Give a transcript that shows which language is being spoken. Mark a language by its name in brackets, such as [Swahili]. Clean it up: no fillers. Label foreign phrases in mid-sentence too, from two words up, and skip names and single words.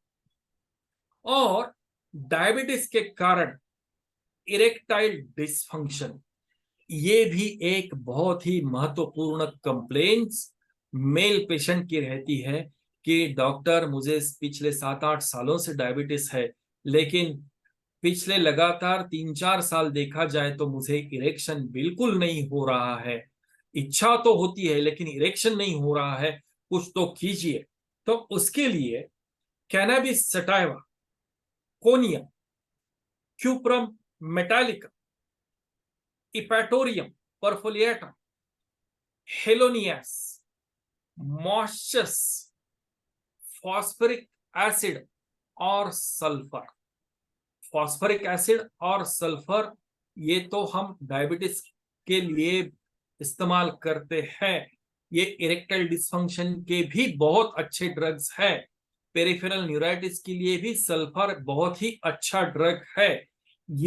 [Hindi] और डायबिटीज के कारण [English] erectile dysfunction, [Hindi] ये भी एक बहुत ही महत्वपूर्ण [English] complaints male patient [Hindi] की रहती है कि डॉक्टर मुझे पिछले 7-8 सालों से डायबिटीज है, लेकिन पिछले लगातार 3-4 साल देखा जाए तो मुझे इरेक्शन बिल्कुल नहीं हो रहा है। इच्छा तो होती है लेकिन इरेक्शन नहीं हो रहा है, कुछ तो कीजिए। तो उसके लिए कैनाबिस सटाइवा, कोनिया, क्यूप्रम मेटालिका, इपैटोरियम परफोलिएटा, हेलोनियास, मॉस्चस, [English] phosphoric acid [Hindi] और सल्फर। [English] phosphoric acid [Hindi] और सल्फर ये तो हम डायबिटीज के लिए इस्तेमाल करते हैं। ये [English] erectile dysfunction [Hindi] के भी बहुत अच्छे ड्रग्स हैं। [English] peripheral neuritis [Hindi] के लिए भी सल्फर बहुत ही अच्छा ड्रग है।